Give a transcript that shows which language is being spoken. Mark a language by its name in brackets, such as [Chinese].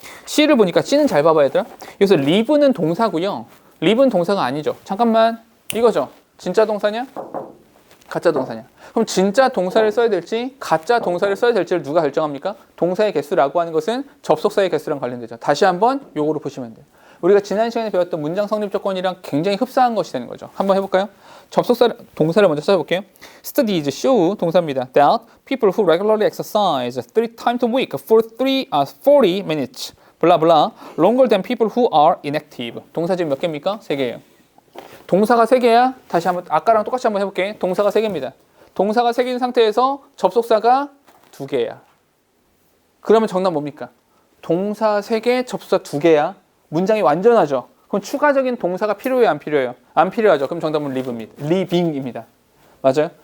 [Korean] C를 보니까 C는 잘 봐봐야 되더라. 여기서 live는 동사고요. live는 동사가 아니죠. 잠깐만. 이거죠. 진짜 동사냐? 가짜 동사냐. 그럼 진짜 동사를 써야 될지 가짜 동사를 써야 될지를 누가 결정합니까? 동사의 개수라고 하는 것은 접속사의 개수랑 관련되죠. 다시 한번 요거로 보시면 돼요. 우리가 지난 시간에 배웠던 문장 성립 조건이랑 굉장히 흡사한 것이 되는 거죠. 한번 해볼까요? 동사를 먼저 찾아볼게요. [English] Studies show [Korean] 동사입니다. [English] That people who regularly exercise 3 times a week for 40 minutes blah blah longer than people who are inactive. [Korean] 동사 지금 몇 개입니까? 3개예요. 동사가 3개야. 다시 한번 아까랑 똑같이 한번 해볼게. 동사가 3개입니다. 동사가 3개인 상태에서 접속사가 2개야. 그러면 정답 뭡니까? 동사 3개, 접속사 2개야. 문장이 완전하죠. 그럼 추가적인 동사가 필요해요, 안 필요해요? 안 필요하죠. 그럼 정답은 living입니다. 맞아요?